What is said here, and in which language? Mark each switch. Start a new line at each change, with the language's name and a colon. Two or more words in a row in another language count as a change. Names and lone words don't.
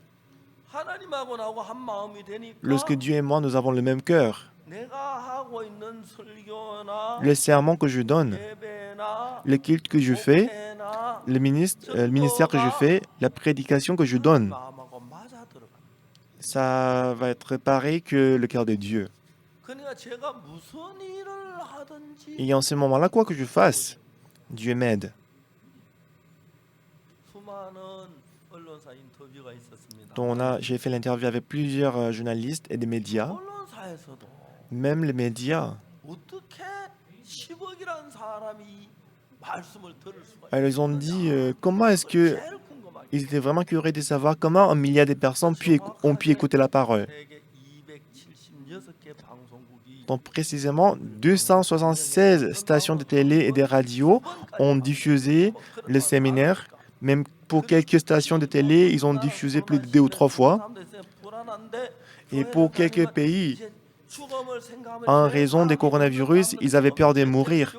French: Lorsque Dieu et moi, nous avons le même cœur, le sermon que je donne, le culte que je fais, le ministère que je fais, la prédication que je donne, ça va être pareil que le cœur de Dieu. Et en ce moment-là, quoi que je fasse, Dieu m'aide.
Korean: 언론사 인터뷰가 있었습니다.
French: dont j'ai fait l'interview avec plusieurs journalistes et des médias.
Korean: 언론사에서도
French: Même les médias,
Korean: 어떻게 10억이라는 사람이 말씀을 들을 수가
French: alors, ils ont dit comment est-ce
Korean: 있느냐.
French: que
Korean: 제일 궁금하게.
French: ils étaient vraiment curieux de savoir comment un milliard de personnes ont pu écouter la parole.
Korean: 세계 276개 방송국이
French: Donc précisément, 276 stations de télé et des radios ont diffusé le séminaire. Même pour quelques stations de télé, ils ont diffusé plus de 2 ou 3 fois. Et pour quelques pays, en raison des coronavirus, ils avaient peur de mourir.